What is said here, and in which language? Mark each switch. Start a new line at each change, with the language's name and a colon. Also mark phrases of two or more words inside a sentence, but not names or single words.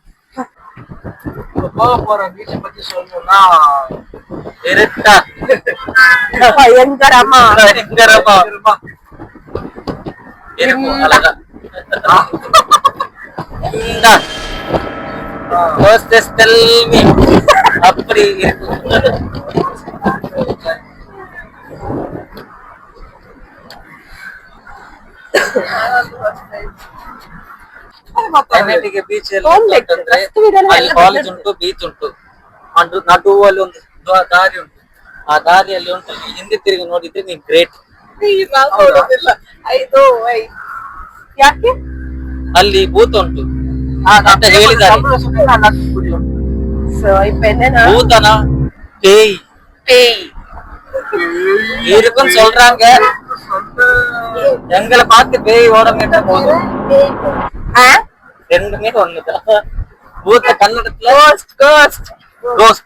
Tamil: போக போற பீச்சை பத்தி சொல்லணும்னா இருட்டா பயங்கரமா இருக்கும். அழகா அப்படி இருக்கும்.
Kannada: NITK ಬೀಚ್ ಅಲ್ಲಿ ಕಾಲೇಜ್ ಉಂಟು, ಬೀಚ್ ಉಂಟು, ನಡುವಲ್ಲಿ ಒಂದು ದಾರಿ ಉಂಟು. ಆ ದಾರಿಯಲ್ಲಿ ಉಂಟು, ಹಿಂದೆ ತಿರುಗಿ ನೋಡಿದ್ರೆ ನೀನ್ ಗ್ರೇಟ್. ಯಾಕೆ ಅಲ್ಲಿ ಭೂತ ಉಂಟು ಅಂತ ಹೇಳಿದ್ದಾರೆ.
Tamil: ಸೊ இப்ப என்னன்னா பூதனா பேய் பேய் இருக்குன்னு சொல்றாங்க. எங்களை பார்த்து பேய் ஓடங்கிட்ட போதும். ரெண்டுமே ஒண்ணுதான். பூத்த கன்னடத்துல கோஸ்ட்.